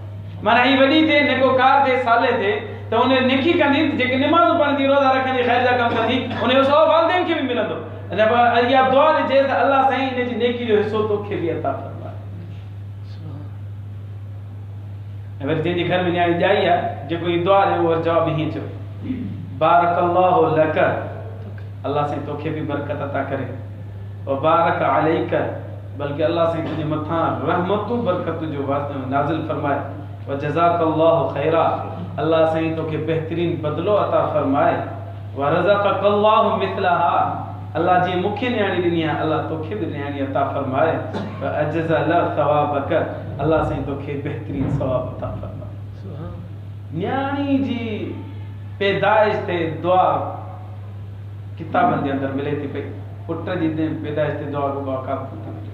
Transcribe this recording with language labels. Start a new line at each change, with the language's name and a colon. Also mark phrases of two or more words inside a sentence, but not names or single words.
Sindhi: माना ही वॾी थिए, नेकोकार थिए, साले थिए त उन नेकी कंदी, जेके निमाज़ पढ़ंदी, रोज़ा रखंदी, ख़ैर जा कम कंदी, उन जो सवाब वालिदैन खे बि मिलंदो। अने इहा दुआ ॾिजे त अल्लाह साईं इन जी नेकी जो हिसो तोखे बि अता फरमाए। ऐं वरी जंहिंजे घर में न्याणी ॼाई आहे, जेको ही दुआ ॾियो उहो जवाब हीअं चयो,
Arabic: بارك الله لك,
Sindhi: अल्लाह साईं तोखे बि बरकत अता करे।
Arabic: وبارك عليك,
Sindhi: बल्कि अल्लाह साईं तुंहिंजे मथां रहमतूं बरकतूं जो नाज़िल फरमाए।
Arabic: وجزاك الله خيرا,
Sindhi: अल्लाह साईं तोखे बहितरीन बदिलो अता फरमाए।
Arabic: ورزقك الله مثلها,
Sindhi: अल्लाह जीअं मूंखे न्याणी ॾिनी आहे, अल्लाह तोखे बि न्याणी अता फरमाए।
Arabic: وأجزل ثوابك,
Sindhi: अल्लाह साईं तोखे बहितरीन सवाब अता फरमाए। न्याणी जी पैदाइश ते दुआ किताबनि जे अंदरि मिले थी पई, पुट जी पैदाइश ते दुआ को बाक़ाब थी मिले।